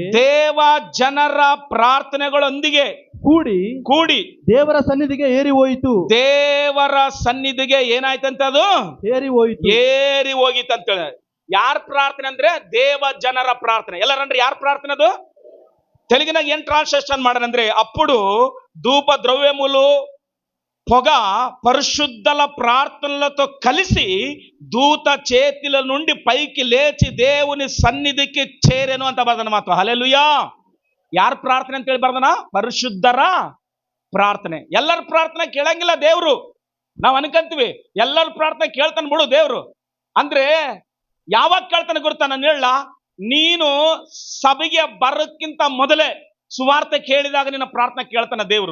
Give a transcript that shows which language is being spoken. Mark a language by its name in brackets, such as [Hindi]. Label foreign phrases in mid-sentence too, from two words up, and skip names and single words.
[Kannada] ದೇವ ಜನರ ಪ್ರಾರ್ಥನೆಗಳೊಂದಿಗೆ ಕೂಡಿ ದೇವರ ಸನ್ನಿಧಿಗೆ ಏರಿ ಹೋಯಿತು. ದೇವರ ಸನ್ನಿಧಿಗೆ ಏನಾಯ್ತಂತ ಅದು ಏರಿ ಹೋಗಿತ್ತಂತೇಳಿ. ಯಾರ ಪ್ರಾರ್ಥನೆ ಅಂದ್ರೆ ದೇವ ಜನರ ಪ್ರಾರ್ಥನೆ. ಎಲ್ಲರಂದ್ರೆ ಯಾರ ಪ್ರಾರ್ಥನೆ ಅದು? తెలుగుನಾಗ ಏನ್ ಟ್ರಾನ್ಸ್ಲೇಷನ್ ಮಾಡనంದ್ರೆ, [Telugu] అప్పుడు ధూప ద్రవ్యములు పొగ పరిశుద్ధల ప్రార్థనలతో కలిసి దూత చేతిల నుండి పైకి లేచి దేవుని సన్నిధికి చేరెను [Kannada] ಅಂತ ಬರ್ದನ ಮಾತು. ಹಲ್ಲೆಲೂಯಾ. ಯಾರ ಪ್ರಾರ್ಥನೆ ಅಂತ ಹೇಳಿ ಬರ್ದನ? ಪರಿಶುದ್ಧರ ಪ್ರಾರ್ಥನೆ. ಎಲ್ಲರ ಪ್ರಾರ್ಥನೆ ಕೇಳಂಗಿಲ್ಲ ದೇವ್ರು. ನಾವ್ ಅನ್ಕಂತೀವಿ ಎಲ್ಲರ ಪ್ರಾರ್ಥನೆ ಕೇಳ್ತಾನೆ ಬಿಡು ದೇವ್ರು ಅಂದ್ರೆ. ಯಾವಾಗ ಕೇಳ್ತಾನೆ ಗೊತ್ತಾ? ನಾನು ಹೇಳ, ನೀನು ಸಭೆಗೆ ಬರೋಕ್ಕಿಂತ ಮೊದಲೇ ಸುವಾರ್ತೆ ಕೇಳಿದಾಗ ನಿನ್ನ ಪ್ರಾರ್ಥನೆ ಕೇಳ್ತಾನೆ ದೇವರು.